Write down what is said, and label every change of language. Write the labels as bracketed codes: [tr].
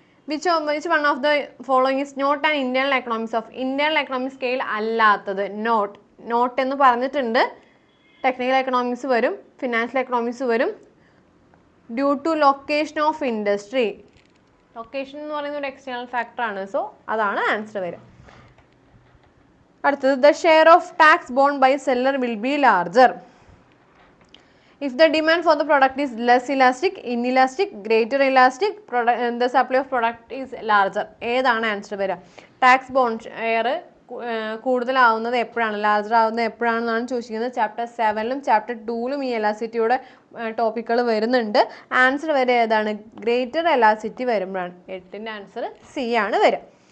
[en] which one of the following is not an internal economics of internal economic scale അല്ലാത്തത്? [ml] Not എന്ന് പറഞ്ഞിട്ടുണ്ട്. Technical economics വരും, financial economics വരും. [en] Due to location of industry. [ml] Location എന്ന് പറയുന്ന ഒരു external ഫാക്ടറാണ്. സോ അതാണ് ആൻസർ വരിക. [en] അടുത്തത്, the share of tax borne by seller will be larger if the demand for the product is less elastic, inelastic, greater elastic, the supply of product is larger. [ml] ഏതാണ് answer വരിക? Tax bone share കൂടുതലാവുന്നത് എപ്പോഴാണ്, larger ആവുന്നത് എപ്പോഴാണെന്നാണ് ചോദിച്ചിരിക്കുന്നത്. Chapter 7 chapter 2 ഈ എലാസിറ്റിയുടെ ടോപ്പിക്കുകൾ വരുന്നുണ്ട്. Answer വരെ ഏതാണ്? Greater എലാസിറ്റി വരുമ്പോഴാണ്. 8ന്റെ ആൻസർ സി ആണ് വരിക.